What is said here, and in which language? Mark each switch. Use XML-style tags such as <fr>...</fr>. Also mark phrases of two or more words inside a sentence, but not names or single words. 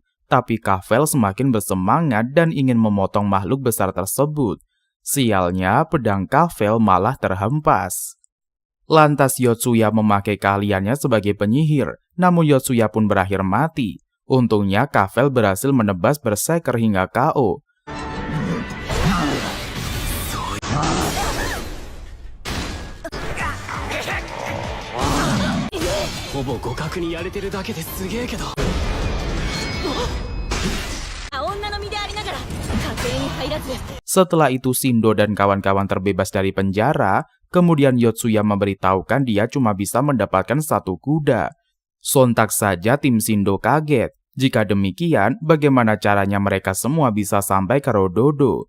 <id>Tapi Kafel semakin bersemangat dan ingin memotong makhluk besar tersebut. Sialnya, pedang Kafel malah terhempas. Lantas Yotsuya memakai keahliannya sebagai penyihir, namun Yotsuya pun berakhir mati. Untungnya Kafel berhasil menebas berserker hingga KO.</id> <ja>ほぼ互角にやれてるだけですげえけど。女の身でありながら家庭に入らず</ja> <id>Setelah itu Shindo dan kawan-kawan terbebas dari penjara, kemudian Yotsuya memberitahukan dia cuma bisa mendapatkan 1 kuda. Sontak saja tim Shindo kaget. Jika demikian, bagaimana caranya mereka semua bisa sampai ke Rododo?</id>